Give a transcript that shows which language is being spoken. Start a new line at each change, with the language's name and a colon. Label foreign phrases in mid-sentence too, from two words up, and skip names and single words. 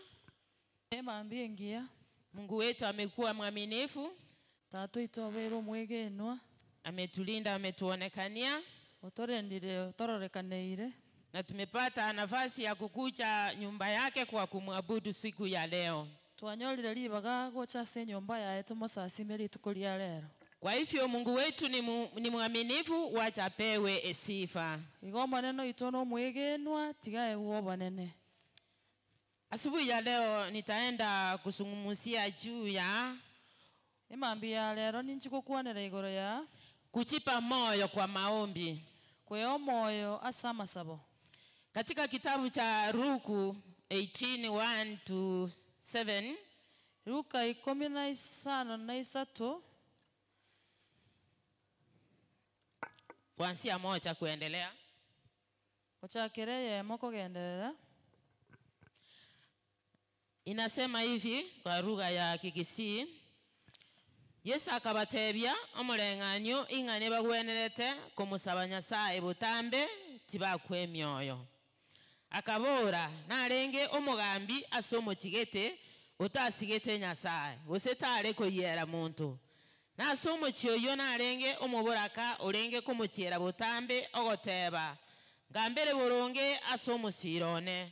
Gusii: Ema mbingia.
Swahili: Mungu wetu amekuwa mwaminifu.
Gusii: Tatu itobero mwegenwa.
Swahili: Ametulinda, ametuonekania.
Gusii: Otorendire, tororekanire.
Swahili: Na tumepata nafasi ya kukuja nyumba yake kwa kumwabudu siku ya leo.
Gusii: Twanyolire libaga gocha se nyumba ya etu mosasimeri tukulia lero.
Swahili: Kwa hivyo Mungu wetu ni mwaminifu, wacha pewe sifa.
Gusii: Igoma neno itono mwegenwa tigae uoba nene.
Swahili: Asubuhi ya leo nitaenda kuzungumzia juu ya
Gusii: imambia lero ninchikukuanira igoro ya
Swahili: kujipa moyo kwa maombi.
Gusii: Kweo moyo asama sabo.
Swahili: Katika kitabu cha Luka 18:1-7, Luka 15:3 kuanzia 1 kuendelea.
Gusii: Wachakereye moko gendelea.
Swahili: Inasema hivi kwa lugha ya Kikisii.
Gusii: Yesu akabatebya omuleng'anyo ing'ane bagwenerete kumusaba Nyasaye butambe tibakwe emyoyo. Akabora narenge omugambi asomo kigete utasigete Nyasaye usetale koyera muntu. Nasomo kyoyo narenge omuboraka orenge kumukyera butambe ogoteba ngambere boronge asomo sirone.